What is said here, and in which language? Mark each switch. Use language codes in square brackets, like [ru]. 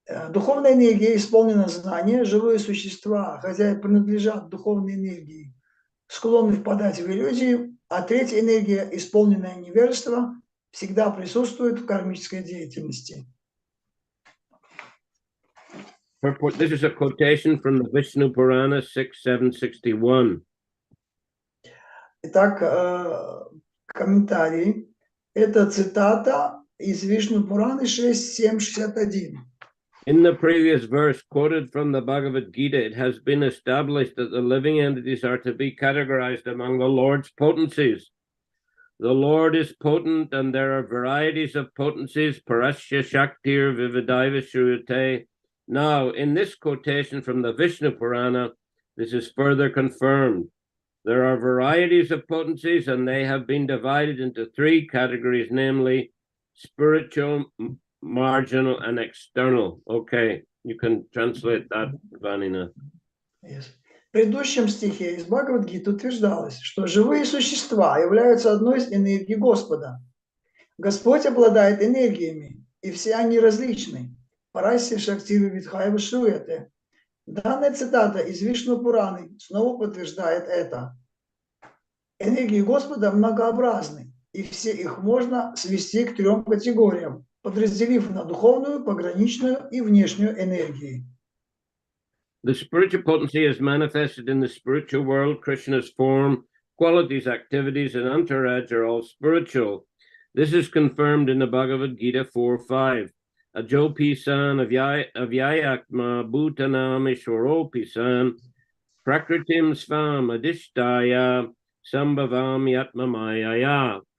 [ru] Духовная энергия исполнена знания, живые существа, хотя и принадлежат духовной энергии, склонны впадать в иллюзии, а третья энергия, исполненная невежество, всегда присутствует в кармической деятельности. [en] This is a quotation from the Vishnu Purana 6.761. [ru] Итак, комментарий. Это цитата из Вишну Пураны 6.7.61. [en] In the previous verse quoted from the Bhagavad Gita, it has been established that the living entities are to be categorized among the Lord's potencies. The Lord is potent, and there are varieties of potencies, [sa] Parasya Shaktir Vividaiva Shruyate. [en] Now, in this quotation from the Vishnu Purana, this is further confirmed. There are varieties of potencies, and they have been divided into three categories, namely spiritual, marginal, and external. Okay, you can translate that, Vanina. Yes. [ru] В предыдущем стихе из Бхагавад-гиты утверждалось, что живые существа являются одной из энергий Господа. Господь обладает энергиями, и все они различны. [sa] Параси Шактивы Витхайва Шуэте. [ru] Данная цитата из Вишну Пураны снова подтверждает это. Энергии Господа многообразны, и все их можно свести к трем категориям, подразделив на духовную, пограничную и внешнюю энергии. [en] The spiritual potency is manifested in the spiritual world. Krishna's form, qualities, activities, and entourage are all spiritual. This is confirmed in the Bhagavad Gita 4:5. [sa] Ajopi-san avyayatma bhutanam ishwaropi-san prakritim svam adishtaya sambhavam yatma mayaya.